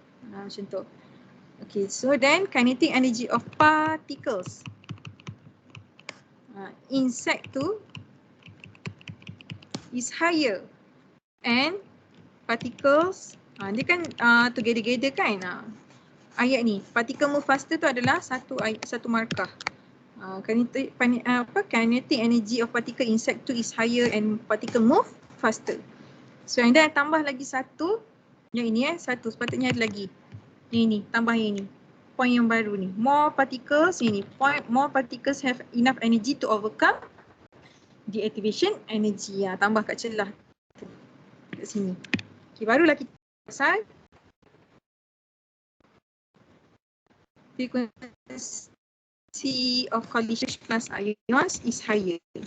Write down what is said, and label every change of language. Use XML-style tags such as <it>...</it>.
<ms>Macam tu.</ms> <en>Okay, so then kinetic energy of particles in set 2 is higher, and particles</en> <ms>dia kan</ms> <en>together kan.</en> <ms>Ayat ni,</ms> <en>particle move faster</en> <ms>tu adalah satu markah.</ms> <en>Kinetic energy of particle in set 2 is higher and particle move faster.</en> <ms>So and then tambah lagi satu, yang ini satu, sepatutnya ada lagi. Ini tambah ini. Point yang baru ni.</ms> <en>More particles more particles have enough energy to overcome the activation energy.</en> <ms>Tambah kat celah tu. Kat sini. Okay, barulah kita pasal</ms> <en>frequency of collision plus ions is higher.</en>